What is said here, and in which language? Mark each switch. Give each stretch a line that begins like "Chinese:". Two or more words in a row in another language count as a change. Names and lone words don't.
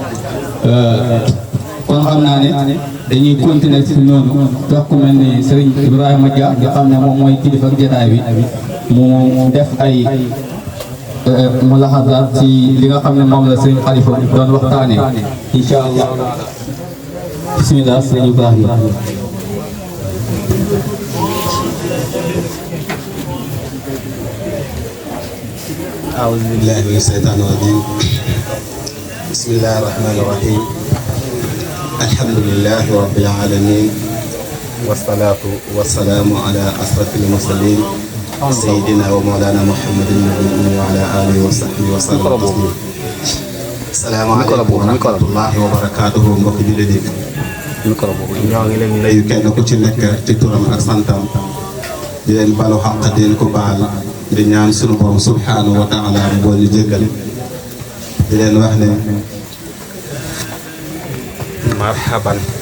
Wolof: kon xam naa ne dañuy continuer ci noonu jox ku mel ni Serigne Ibrahima Dia nga xam ne moom mooy kilifa jotaay bi mu def ay mulaxasaat ci li nga xam ne moom la Serigne Khalifa doon waxtaanee
Arabic: إن شاء الله
Wolof: bismillah Serigne Ibrahima.
Arabic: أعوذ بالله من الشيطان الرجيم بسم الله الرحمن الرحيم الحمد لله رب العالمين والصلاة والسلام على أشرف المرسلين سيدنا ومولانا محمد النبي وعلى آله وصحبه وسلم تسليما السلام عليكم ورحمة الله وبركاته
Wolof: mbokk jullit yi ñoo ngi leen nuyu kenn ku ci nekk ci turam ak santam di leen balu xaq di leen ko baal di ñaan sunu borom
Arabic: سبحانه وتعالى
Wolof: boo ñu jéggal di leen wax ne marhaban